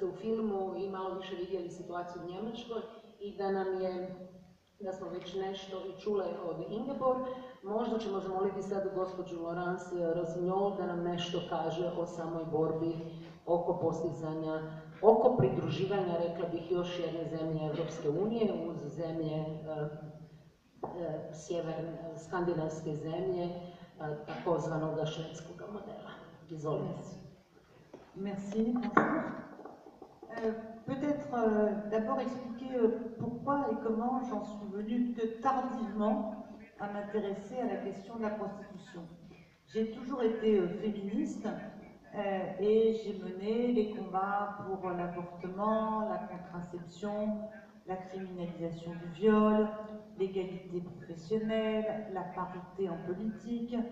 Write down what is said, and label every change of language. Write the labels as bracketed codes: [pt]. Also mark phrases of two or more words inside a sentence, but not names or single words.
[hr] u filmu i malo više vidjeli situaciju u Njemačkoj i da smo već nešto i čule od Ingeborg, možda ćemo zamoliti sad gospođu Laurence Rossignol da nam nešto kaže o samoj borbi oko postizanja, oko pridruživanja, rekla bih, još jedne zemlje Evropske unije uz zemlje skandinavske zemlje, takozvanog švedskog modela. Izvolite. [fr] Merci, bonjour. Peut-être d'abord expliquer pourquoi et comment j'en suis venue que tardivement à m'intéresser à la question de la prostitution. J'ai toujours été féministe et j'ai mené les combats pour l'avortement, la contraception, la criminalisation du viol, l'égalité professionnelle, la parité en politique.